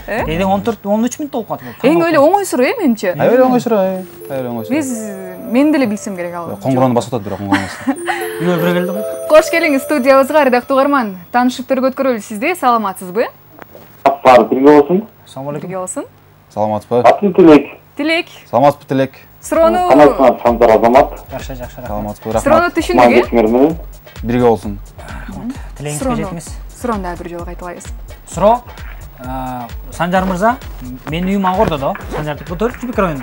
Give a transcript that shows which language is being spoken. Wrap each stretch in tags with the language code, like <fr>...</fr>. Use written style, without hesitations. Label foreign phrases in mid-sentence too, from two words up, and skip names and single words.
<ky>Эден 14-13 мүнөт болуп калды. Эң эле оңой суроо, менимче. Аябай оңой суроо, Биз мен деле билсем керек ал. Коңгурону басып атат бирок оңоймас. Үйгө бирге келди го. Кош келиңиз студиябызга, ырдактуу угарман. Таанышып төргөт көрөлү сизди. Саламатсызбы? Бирге болсун.</ky> <uz>Assalomu alaykum.</uz> <ky>Birге болсун. Саламатсызбы? Атым Тилек. Тилек. Саламатсызбы, Тилек? Суроону Санжар Азамат. Жакшы. Саламатсызбы, рахмат. суроону түшүндүк, Бирге болсун. Тилегиңизге жетиңиз. Суроону дагы бир жолу кайталайбыз. Суроо Санжар мырза, менин үйүм Ак-Ордодо, Санжардыкы 4-микронда.</ky>